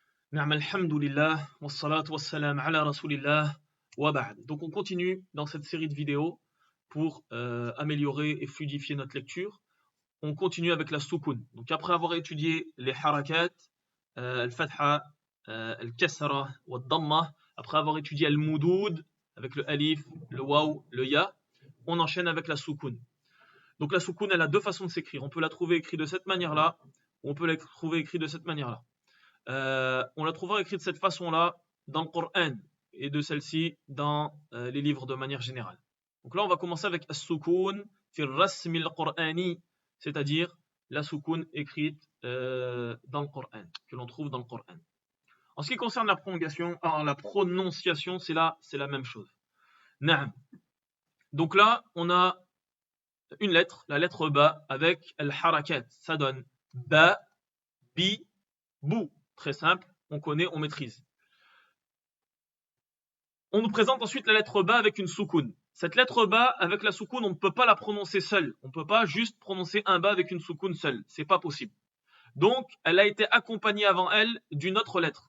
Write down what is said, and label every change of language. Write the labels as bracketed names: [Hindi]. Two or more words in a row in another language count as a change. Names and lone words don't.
[Arabic] نعم الحمد لله، والصلاة والسلام على رسول الله، وبعد. [French] Donc on continue dans cette série de vidéos pour améliorer et fluidifier notre lecture. On continue avec la soukoun. Donc après avoir étudié les harakat, [Arabic] الفتحة، الكسرة، والضمة, [French] après avoir étudié al-moudoud, avec le alif, le waw, le ya, on enchaîne avec la soukoun. Donc la soukoun, elle a deux façons de s'écrire. On peut la trouver écrite de cette manière-là, ou on peut la trouver écrite de cette manière-là. On la trouvera écrite de cette façon-là dans le Coran et de celle-ci dans les livres de manière générale. Donc là, on va commencer avec [Arabic] السكون في رسم القرآن, [French] c'est-à-dire la soukoun écrite dans le Coran, que l'on trouve dans le Coran. En ce qui concerne la prononciation, c'est la même chose. Na'am. Donc là, on a une lettre, la lettre ba, avec al-harakat. Ça donne ba, bi, bou. Très simple, on connaît, on maîtrise. On nous présente ensuite la lettre ba avec une soukoun. Cette lettre ba avec la soukoun, on ne peut pas la prononcer seule. On ne peut pas juste prononcer un ba avec une soukoun seule. C'est pas possible. Donc, elle a été accompagnée avant elle d'une autre lettre.